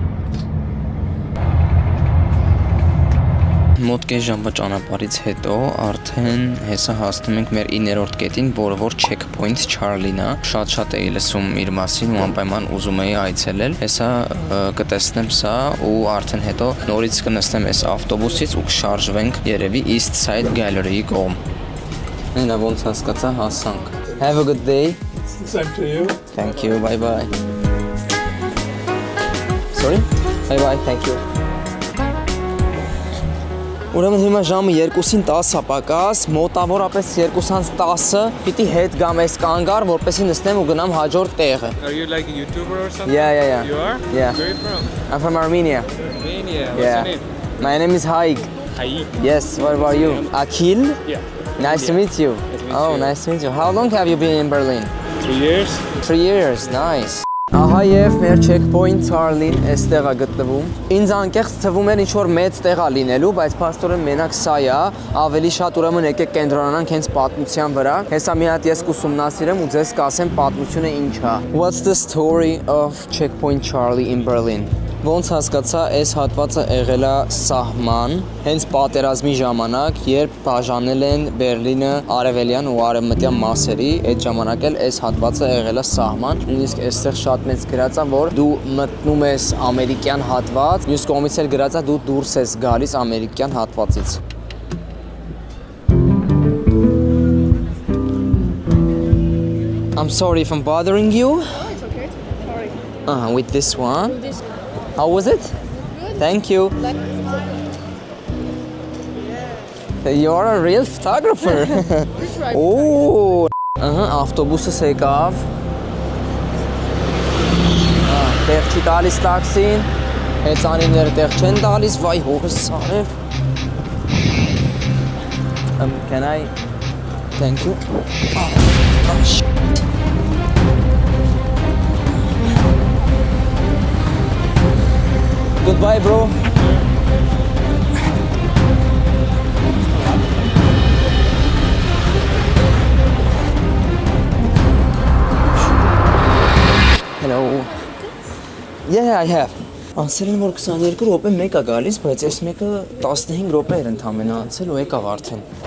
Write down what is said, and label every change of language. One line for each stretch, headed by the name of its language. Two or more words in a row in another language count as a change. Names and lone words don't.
Armenian: Մոտ կես ժամվա ճանապարհից հետո արդեն հեսա հասնում ենք մեր 9-րդ կետին, որը որ checkpoint Charlie-ն է։ Շատ էի լսում իր մասին ու անպայման ուզում էի այցելել։ Հեսա կտեսնեմ սա ու արդեն հետո նորից կնստեմ այս ավտոբուսից ու կշարժվենք երևի East Side Gallery-ի կողմ։ Այնա ոնց հասկացա, հասանք։
English: Have a good day. Same to you. Thank you. Bye bye. Sorry? Bye bye. Thank you.
Armenian: Ուրեմն հիմա ժամը 2:10 է պակաս, մոտավորապես 2:10-ը պիտի հետ գամ այս կանգար, որպեսզի նստեմ ու գնամ հաջորդ տեղը։
English: Are you like a YouTuber or something? Yeah. You are? Yeah. Where are you from? I'm from Armenia. Armenia. What's Yeah. your name? My name is Haig. Haig. Yes, what about you? Akil? Yeah. Nice to meet you. Nice to meet Oh, you. nice to meet you. How long have you been in Berlin? 3 years. 3 years, nice.
Armenian: Ահա եւ մեր checkpoint Charlie-ն այստեղ է գտնվում։ Ինձ անկեղծ թվում էր ինչ որ մեծ տեղ է լինելու, բայց փաստորեն մենակ սա է, ավելի շատ ուրեմն եկեք կենտրոնանանք հենց պատմության վրա։ Հեսա մի հատ ես կուսումնասիրեմ ու ձեզ կասեմ պատմությունը ինչ է։
English: What's the story of checkpoint Charlie in Berlin?
Armenian: Ոնց հասկացա, այս հատվածը եղել է սահման, հենց պատերազմի ժամանակ, երբ բաժանել են Բերլինը արևելյան ու արևմտյան մասերի, այդ ժամանակ էլ այս հատվածը եղել է սահման, նույնիսկ այստեղ շատ մեծ գրած է, որ դու մտնում ես ամերիկյան հատված, մյուս կողմից էլ գրած է դու դուրս ես գալիս ամերիկյան հատվածից։
English: I'm sorry if I'm bothering you. Oh, it's okay. Sorry. With this one. This How was it? good. Thank you. Like, You're a real photographer. Which right? Oh.
Armenian: Ավտոբուսս եկավ։ Տեղ չի տալիս տաքսին։ Հեծանիները տեղ չեն տալիս, վայ հողս սարև։
English: Can I? Thank you. Oh, shit. Goodbye, bro. Hello. Yeah, I have.
Armenian: Անցել են որ 22 րոպե մեկ է գալիս, բայց այս մեկը 15 րոպե էր ընդամենը անցել ու եկավ արդեն։